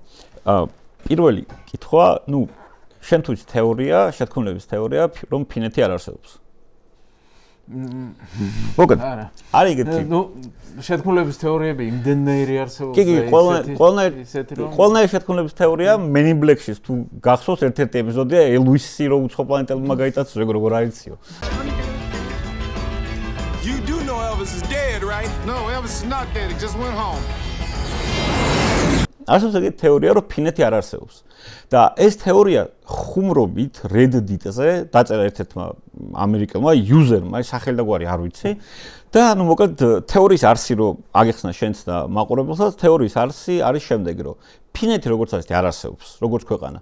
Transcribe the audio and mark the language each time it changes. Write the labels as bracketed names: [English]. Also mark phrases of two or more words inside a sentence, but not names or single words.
[Georgian] პირველი კითხვა, შენ თუ თეორია, შეთქმულების თეორია, რომ ფინეთი არ არსებობს. მოგეთ. არის ეგეთი. შეთქმულების თეორიები იმდენნაირი არსებობს. კი, ყველანაირი შეთქმულების თეორია Men in Black-ში თუ გახსოვს ერთ-ერთი ეპიზოდია ელვისი რო უცხო პლანეტელებმა გაიტაცოს, როგორ არიციო. [English] You do know Elvis is dead, right? No, Elvis is not dead. He just went home. [Georgian] არსებობს ეგეთი თეორია, რომ ფინეთი არ არსებობს. და ეს თეორია ხუმრობით Reddit-ზე დაწერა ერთ-ერთმა ამერიკელმა user-მა, სახელი და გვარი არ ვიცი. და მოკლედ თეორიის არსი რო აგეხსნა შენც და მაყურებელსაც, თეორიის არსი არის შემდეგი, რომ ფინეთი როგორც არის არ არსებობს, როგორც ქვეყანა.